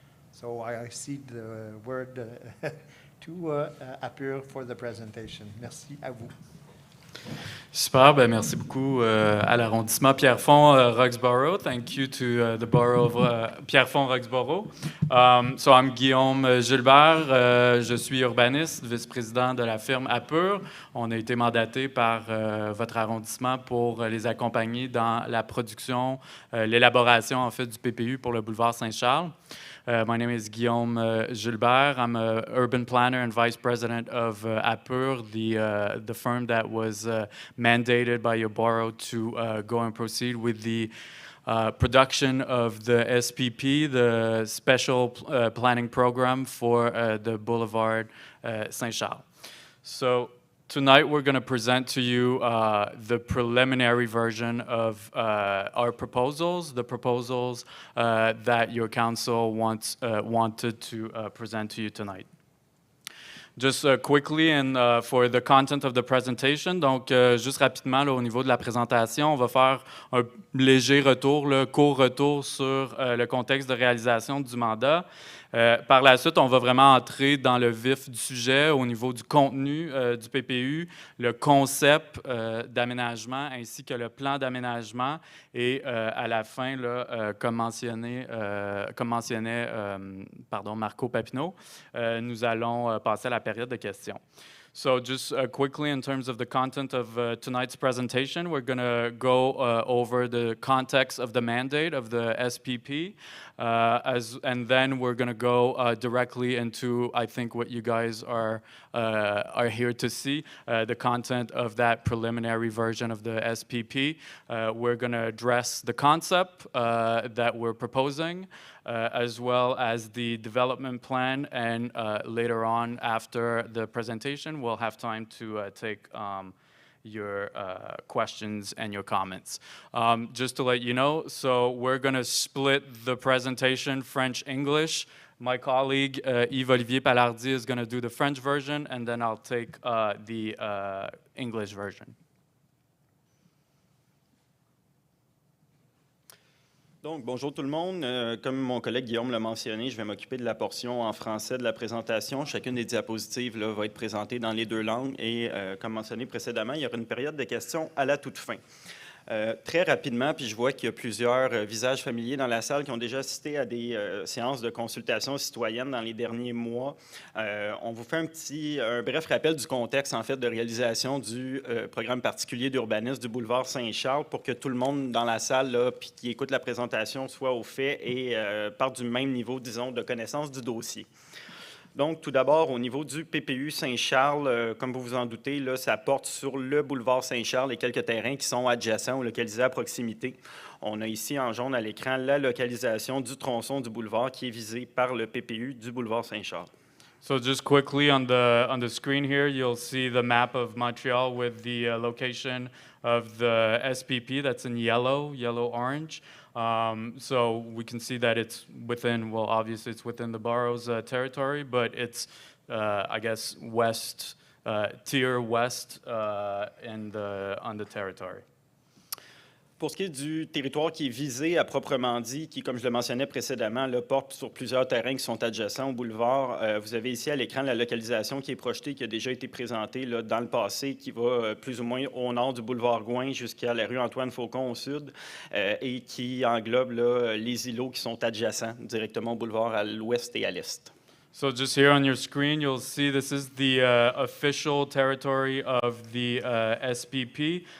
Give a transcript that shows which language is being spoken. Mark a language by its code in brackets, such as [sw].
[en] So I cede the word to Apur for the presentation. [fr] Merci à vous. Super, ben merci beaucoup à l'arrondissement Pierrefonds-Roxboro. [en] Thank you to the borough of Pierrefonds-Roxboro. So I'm [fr] Guillaume Gilbert, je suis urbaniste, vice-président de la firme Apur. On a été mandaté par votre arrondissement pour les accompagner dans la production, l'élaboration en fait du PPU pour le boulevard Saint-Charles. [en] My name is Guillaume Gilbert. I'm an urban planner and vice president of Apur, the firm that was mandated by your borough to go and proceed with the production of the SPP, the Special Planning Program for the Boulevard St-Charles. So tonight we're going to present to you the preliminary version of our proposals, the proposals that your council wanted to present to you tonight. Just quickly and for the content of the presentation, [fr] donc juste rapidement là, au niveau de la présentation, on va faire un léger retour, court retour sur le contexte de réalisation du mandat. Par la suite, on va vraiment entrer dans le vif du sujet au niveau du contenu du PPU, le concept d'aménagement ainsi que le plan d'aménagement et à la fin, là, comme mentionnait Marco Papineau, nous allons passer à la période de questions. [en] So just quickly in terms of the content of tonight's presentation, we're going to go over the context of the mandate of the SPP, and then we're going to go directly into, I think, what you guys are here to see, the content of that preliminary version of the SPP. We're going to address the concept that we're proposing, as well as the development plan, and later on, after the presentation, we'll have time to take your questions and your comments. Just to let you know, so we're going to split the presentation French-English. My colleague, Yves-Olivier Palardi, is going to do the French version, and then I'll take the English version. [fr] Donc, bonjour tout le monde. Comme mon collègue Guillaume l'a mentionné, je vais m'occuper de la portion en français de la présentation. Chacune des diapositives là, va être présentée dans les deux langues et, comme mentionné précédemment, il y aura une période de questions à la toute fin. Très rapidement, puis je vois qu'il y a plusieurs visages familiers dans la salle qui ont déjà assisté à des séances de consultation citoyenne dans les derniers mois. On vous fait un bref rappel du contexte en fait de réalisation du programme particulier d'urbanisme du boulevard Saint-Charles pour que tout le monde dans la salle là, puis qui écoute la présentation soit au fait et parte du même niveau, disons, de connaissance du dossier. Donc, tout d'abord, au niveau du PPU St-Charles, comme vous vous en doutez, là, ça porte sur le boulevard Saint-Charles et quelques terrains qui sont adjacents ou localisés à proximité. On a ici en jaune à l'écran la localisation du tronçon du boulevard qui est visé par le PPU du boulevard Saint-Charles. [en] So just quickly on the screen here, you'll see the map of Montreal with the location of the SPP that's in yellow-orange. So we can see that it's within, well, obviously it's within the borough's territory, but it's, I guess, tier west on the territory. [fr] Pour ce qui est du territoire qui est visé à proprement dit, qui, comme je le mentionnais précédemment, là, porte sur plusieurs terrains qui sont adjacents au boulevard, vous avez ici à l'écran la localisation qui est projetée, qui a déjà été présentée là, dans le passé, qui va plus ou moins au nord du boulevard Gouin jusqu'à la rue Antoine-Faucon au sud, et qui englobe là, les îlots qui sont adjacents directement au boulevard à l'ouest et à l'est. [en] So just here on your screen, you'll see this is the official territory of the SPP.